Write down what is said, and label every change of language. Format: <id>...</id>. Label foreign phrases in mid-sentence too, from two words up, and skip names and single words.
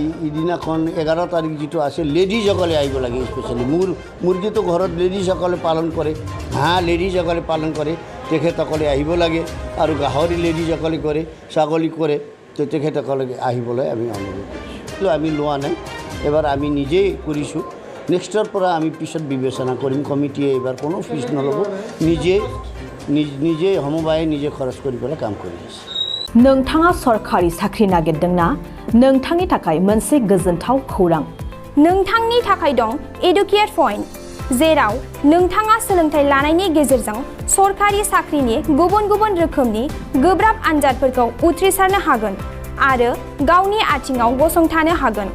<as>ইদিনাখন 11 তাৰিখ যিটো আছে লেডিজসকলে আহিব লাগে স্পেচিয়েলি মুৰ্গীটো ঘৰত লেডিজসকলে পালন কৰে হাঁহ লেডিজসকলে পালন কৰে তেখেতসকলে আহিব লাগে আৰু গাহৰি লেডিজসকলে কৰে ছাগলী কৰে তো তেখেতসকলে আহিবলৈ আমি অনুৰোধ কৰিছোঁ আমি লোৱা নাই এবাৰ আমি নিজেই কৰিছোঁ নেক্সটৰ পৰা আমি পিছত বিবেচনা কৰিম কমিটিয়ে এবাৰ কোনো ফিজ নল'ব নিজে সমবায়ে নিজে খৰচ কৰি পেলাই কাম কৰি আছে</as> <brx>नोंथाङा सरखारि साख्रि नागिरदोंना नोंथांनि थाखाय मोनसे गोजोनथाव खौरां नोंथांनि थाखाय दं एडुकेट पइन्ट जेराव नोंथाङा सोलोंथाइ लानायनि गेजेरजों सरखारि साख्रिनि गुबुन गुबुन रोखोमनि गोब्राब आनजादफोरखौ उथ्रिसारनो हागोन आरो गावनि आथिङाव गसंथानो हागोन</brx>